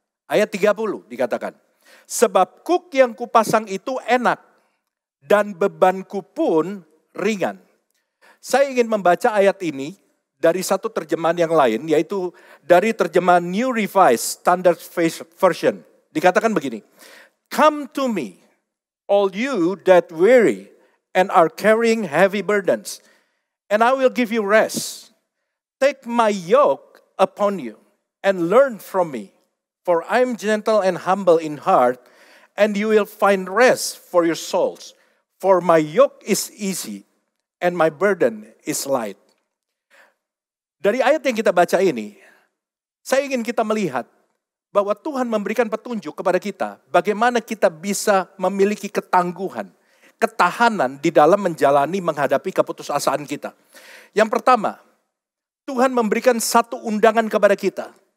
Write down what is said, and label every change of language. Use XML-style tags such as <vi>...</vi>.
<id>Ayat 30 dikatakan, "Sebab kuk yang kupasang itu enak dan bebanku pun ringan." Saya ingin membaca ayat ini dari satu terjemahan yang lain, yaitu dari terjemahan New Revised Standard Version. Dikatakan begini,</id> <en>"Come to me, all you that weary and are carrying heavy burdens, and I will give you rest. Take my yoke upon you and learn from me, for I am gentle and humble in heart, and you will find rest for your souls. For my yoke is easy and my burden is light.</en> <id>Dari ayat yang kita baca ini, saya ingin kita melihat bahwa Tuhan memberikan petunjuk kepada kita bagaimana kita bisa memiliki ketangguhan, ketahanan di dalam menghadapi keputusasaan kita. Yang pertama, Tuhan memberikan satu undangan kepada kita.</id>